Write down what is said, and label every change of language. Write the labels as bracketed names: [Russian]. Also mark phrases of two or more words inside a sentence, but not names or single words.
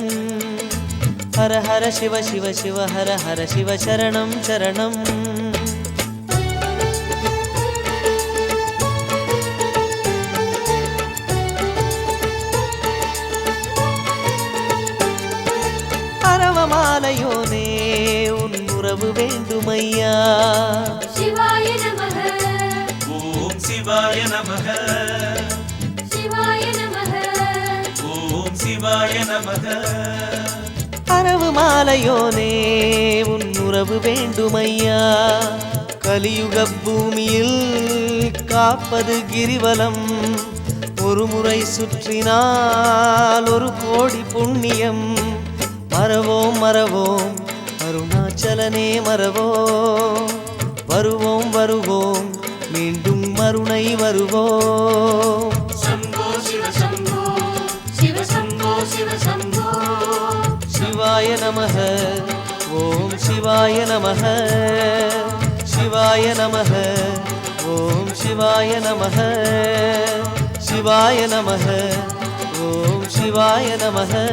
[Tamil] ஹர ஹர சிவ சிவ சிவ ஹர ஹர சிவ சரணம் சரணம். அரவமாலையோனே உன் உறவு வேண்டுமையா. [Sanskrit] शिवाय नमः ॐ शिवाय नमः शिवाय नमः ॐ शिवाय नमः. [Tamil] அரவு மாலையோனே உன் உறவு வேண்டுமையா. கலியுக பூமியில் காப்பது கிரிவலம். ஒரு முறை சுற்றினால் ஒரு கோடி புண்ணியம். மறவோம் மறவோம் அருணாச்சலனே மறவோம். வருவோம் வருவோம் மீண்டும் மறுனை வருவோம். [Sanskrit] शम्भो शिव शम्भो शिव शम्भो शिव शम्भो शिवाय नमः ॐ शिवाय नमः. शिवाय नमः ॐ शिवाय नमः. शिवाय नमः ॐ शिवाय नमः.